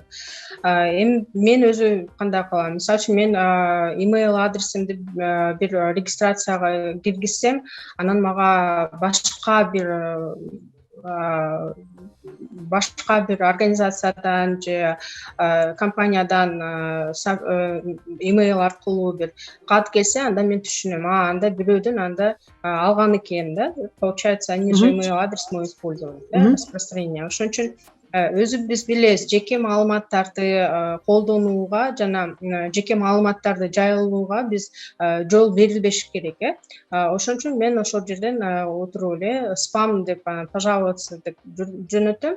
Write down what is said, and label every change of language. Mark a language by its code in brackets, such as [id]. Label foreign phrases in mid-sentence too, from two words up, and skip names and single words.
[ky] Эми мен өзү кандай кылам? Мисалы үчүн мен имейл адресимди бир регистрацияга киргизсем, анан мага башка бир организациядан же компаниядан имейл аркылуу бир кат келсе, анда мен түшүнөм, анда бирөөдөн анда алган экен да. [ru] Получается, они же имейл адрес мой использовали, да, распространение. [ky] Ошон үчүн өзүбүз билебиз, жеке маалыматтарды колдонууга жана жеке маалыматтарды жайылууга биз жол берилбеш керек. Ошон үчүн мен ошол жерден отуруп эле спам деп пожаловаться деп жөнөтөм.